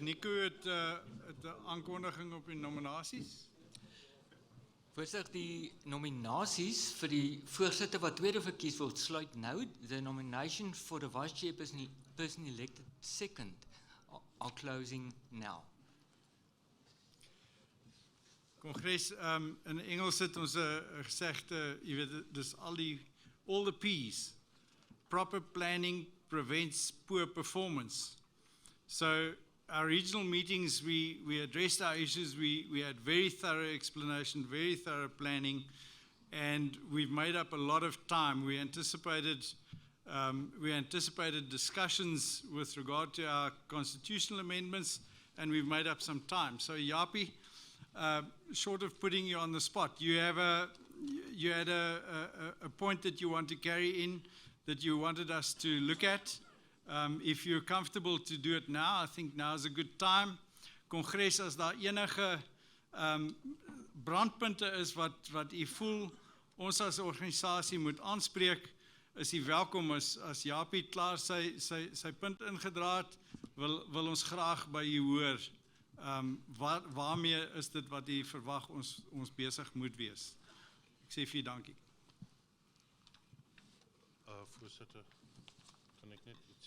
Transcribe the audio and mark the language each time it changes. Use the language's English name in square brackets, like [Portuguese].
[Afrikaans] Nico het 'n aankondiging op die nominasies. Voorsitter, die nominasies vir die voorsitter wat tweede verkies word sluit nou. [English] The nomination for the Vice-Chairperson elected second are closing now. [Afrikaans] Kongres, in Engels het ons 'n gesegde, jy weet, dis [English] all the P's. Proper planning prevents poor performance. So our regional meetings, we addressed our issues, we had very thorough explanation, very thorough planning, and we've made up a lot of time. We anticipated discussions with regard to our constitutional amendments, and we've made up some time. So Japie, short of putting you on the spot, you had a point that you want to carry in, that you wanted us to look at. If you're comfortable to do it now, I think now is a good time. [Afrikaans] Kongres, as daar enige brandpunte is wat u voel, ons as organisasie moet aanspreek, is u welkom. As Japie klaar sy punt ingedra het, wil ons graag by u hoor. Waarmee is dit wat u verwag ons besig moet wees? Ek sê vir u dankie. Voorsitter, kan ek net iets